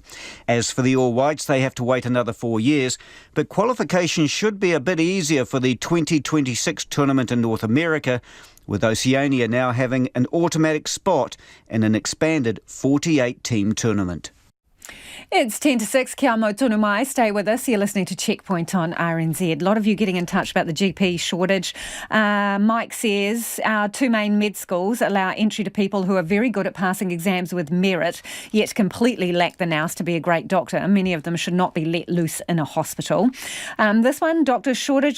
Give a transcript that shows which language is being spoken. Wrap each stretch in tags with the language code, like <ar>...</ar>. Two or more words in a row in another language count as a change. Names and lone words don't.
<en>As for the All Whites, they have to wait another 4 years, but qualification should be a bit easier for the 2026 tournament in North America, with Oceania now having an automatic spot in an expanded 48-team tournament. It's 10 to 6.</en> <mi>Kia mau tonu mai.</mi> <en>Stay with us. You're listening to Checkpoint on RNZ. A lot of you getting in touch about the GP shortage. Mike says our two main med schools allow entry to people who are very good at passing exams with merit, yet completely lack the nous to be a great doctor. Many of them should not be let loose in a hospital. This one, doctor shortage.</en>